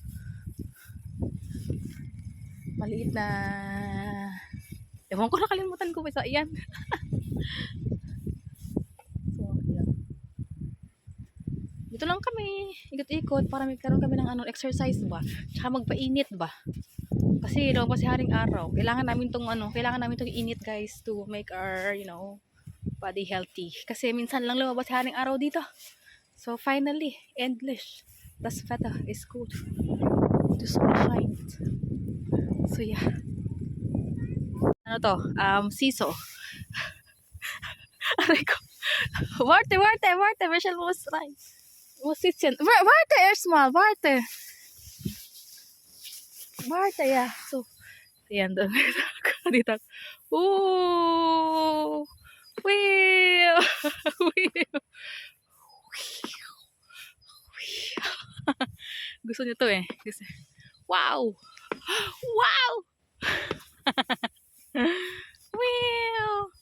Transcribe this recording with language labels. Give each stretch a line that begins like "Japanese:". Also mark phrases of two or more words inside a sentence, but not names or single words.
Filipino: Maliit na... Ewan ko, nakalimutan ko. Isa, yan. So, yan. Dito lang kami. Ikot-ikot para magkaroon kami ng ano, exercise ba. Tsaka magpainit ba. Kasi daw kasi haring araw. Kailangan namin tong init guys
English: to make our, you know, body healthy.
Filipino: Kasi minsan lang lumabas haring araw dito.
English: So finally,
German: endlich. Das Wetter
English: is good. The sun shines. So yeah.
Filipino: Ano to? Siso. Aray ko.
German: Warte. Michelle muss rein. Muss sitzen. Warte erstmal. Warte, ja. So.
Filipino: Ayan doon. Dito. Ooh.
English: Wheel. Wheel.
Filipino: Gusto niyo to eh. Gusto.
English: Wow. Wow. Wheel.